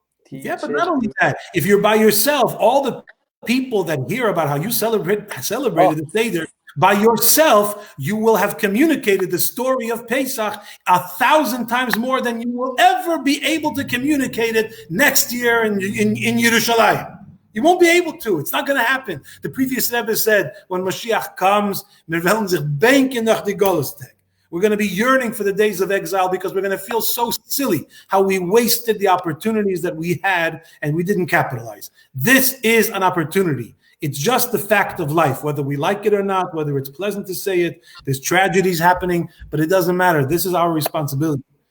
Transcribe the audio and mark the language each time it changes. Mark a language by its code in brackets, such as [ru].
[en] But not only that, if you're by yourself, all the people that hear about how you celebrated the Seder, by yourself, you will have communicated the story of Pesach 1,000 times more than you will ever be able to communicate it next year in Yerushalayim. You won't be able to. It's not going to happen. The previous Rebbe said, when Mashiach comes, [yi] wir werden sich banken nach die Golosteg. [en] We're going to be yearning for the days of exile because we're going to feel so silly how we wasted the opportunities that we had and we didn't capitalize. This is an opportunity. It's just the fact of life, whether we like it or not, whether it's pleasant to say it. There's tragedies happening, but it doesn't matter. This is our responsibility.